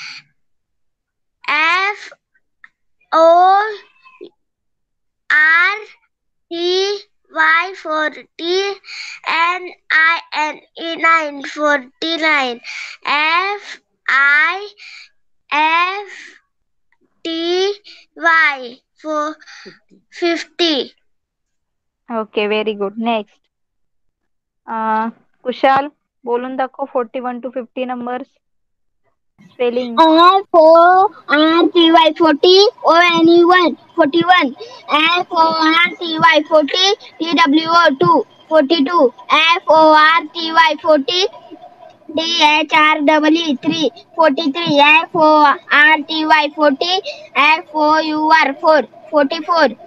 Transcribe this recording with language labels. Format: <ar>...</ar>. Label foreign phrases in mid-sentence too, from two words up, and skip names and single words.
<en>FORTY 40 NINE 49 FIFTY 50. okay very good.</en> <mr>नेक्स्ट कुशाल बोलून दाखव 41 to 50</mr> <en>numbers spelling. FORTY 40 ONE 41 FORTY 40 TWO 42 FORTY 40 THREE 43 FORTY 40 FOUR 44</en>